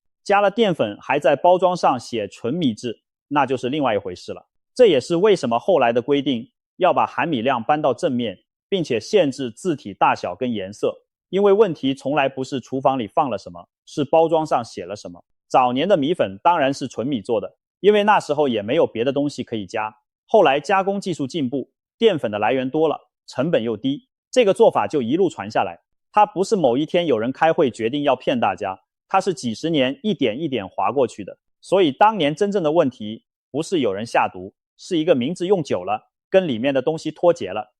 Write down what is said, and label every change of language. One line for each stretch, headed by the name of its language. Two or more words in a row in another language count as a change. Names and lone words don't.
Chinese: 加了澱粉還在包裝上寫純米制，那就是另外一回事了。這也是為什麼後來的規定要把含米量搬到正面，並且限制字體大小跟顏色，因為問題從來不是廚房裡放了什麼，是包裝上寫了什麼。早年的米粉当然是純米做的，因為那時候也没有別的東西可以加。後來加工技術進步，澱粉的來源多了，成本又低，這個做法就一路傳下來。它不是某一天有人開會決定要騙大家，它是幾十年一點一點劃過去的。所以當年真正的問題不是有人下毒，是一個名字用久了，跟裡面的東西脫節了。